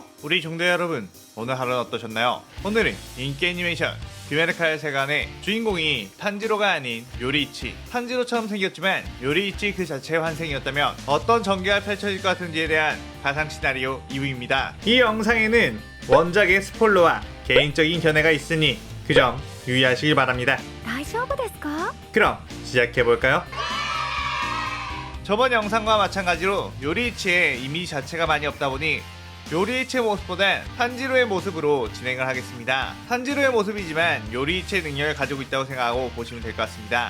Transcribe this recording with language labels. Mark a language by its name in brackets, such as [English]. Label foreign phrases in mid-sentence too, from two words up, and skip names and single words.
[Korean] 우리 종대 여러분, 오늘 하루는 어떠셨나요? 오늘은 인기 애니메이션 귀메르카의 세간의 주인공이 탄지로가 아닌 요리이치, 탄지로처럼 생겼지만 요리이치 그 자체의 환생이었다면 어떤 전개가 펼쳐질 것 같은지에 대한 가상 시나리오 2부입니다. 이 영상에는 원작의 스포일러와 개인적인 견해가 있으니 그 점 유의하시길 바랍니다. [Japanese] 大丈夫ですか? [Korean] 그럼 시작해볼까요? 저번 영상과 마찬가지로 요리이치의 이미지 자체가 많이 없다 보니 요리이치의 모습보단 탄지로의 모습으로 진행을 하겠습니다. 탄지로의 모습이지만 요리이치의 능력을 가지고 있다고 생각하고 보시면 될 것 같습니다.